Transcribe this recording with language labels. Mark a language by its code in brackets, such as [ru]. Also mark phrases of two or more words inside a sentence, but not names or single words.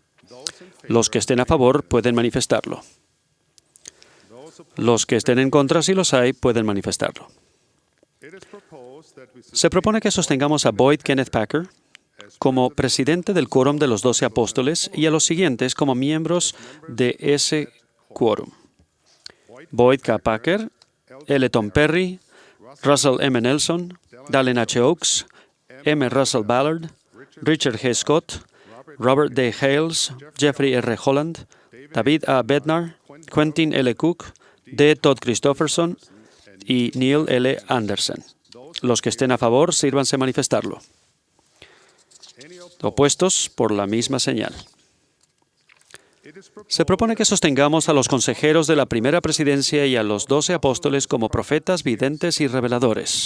[es] Los que estén a favor pueden manifestarlo. Los que estén en contra, si los hay, pueden manifestarlo. Se propone que sostengamos a Boyd Kenneth Packer como presidente del Quórum de los 12 Apóstoles y a los siguientes como miembros de ese quórum. Boyd K. Packer, L. Tom Perry, Russell M. Nelson, Dallin H. Oaks, M. Russell Ballard, Richard G. Scott, Robert D. Hales, Jeffrey R. Holland, David A. Bednar, Quentin L. Cook, D. Todd Christofferson y Neil L. Anderson. Los que estén a favor, sírvanse a manifestarlo. Opuestos, por la misma señal. Se propone que sostengamos a los consejeros de la Primera Presidencia y a los 12 apóstoles como profetas, videntes y reveladores.